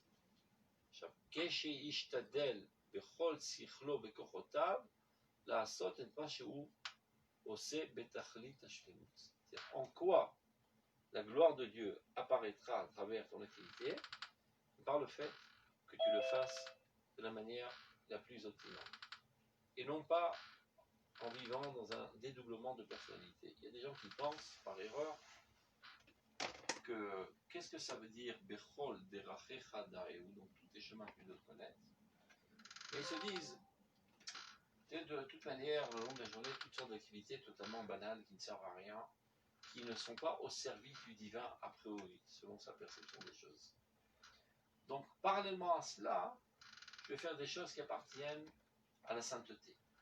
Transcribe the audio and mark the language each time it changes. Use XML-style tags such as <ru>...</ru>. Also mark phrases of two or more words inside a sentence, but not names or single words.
<fr>En quoi la gloire de Dieu apparaîtra à travers ton activité? Par le fait que tu le fasses de la manière la plus optimale. Et non pas en vivant dans un dédoublement de personnalité. Il y a des gens qui pensent, par erreur, que qu'est-ce que ça veut dire</fr> <he>בכל דרכיך דעהו,</he> <fr>donc tous les chemins que tu dois connaître. Et ils se disent, de toute manière, le long de la journée, toutes sortes d'activités totalement banales qui ne servent à rien, qui ne sont pas au service du divin a priori, selon sa perception des choses. Donc, parallèlement à cela, je vais faire des choses qui appartiennent à la sainteté.</fr>